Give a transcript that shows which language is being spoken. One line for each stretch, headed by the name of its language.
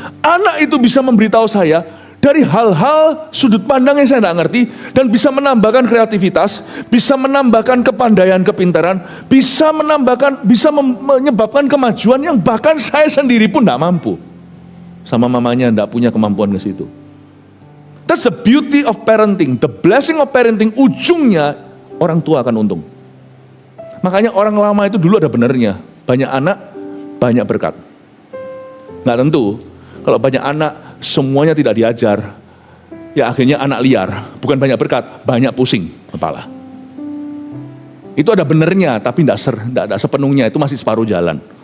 Indonesian: Anak itu bisa memberitahu saya dari hal-hal sudut pandang yang saya tidak ngerti, dan bisa menambahkan kreativitas, bisa menambahkan kepandaian, kepintaran, bisa menyebabkan kemajuan yang bahkan saya sendiri pun tidak mampu. Sama mamanya tidak punya kemampuan ke situ.
English: That's the beauty of parenting, the blessing of parenting.
Indonesian: Ujungnya orang tua akan untung. Makanya orang lama itu dulu ada benernya, banyak anak, banyak berkat. Nggak tentu, kalau banyak anak semuanya tidak diajar, ya akhirnya anak liar. Bukan banyak berkat, banyak pusing kepala. Itu ada benernya, tapi tidak sepenuhnya, itu masih separuh jalan.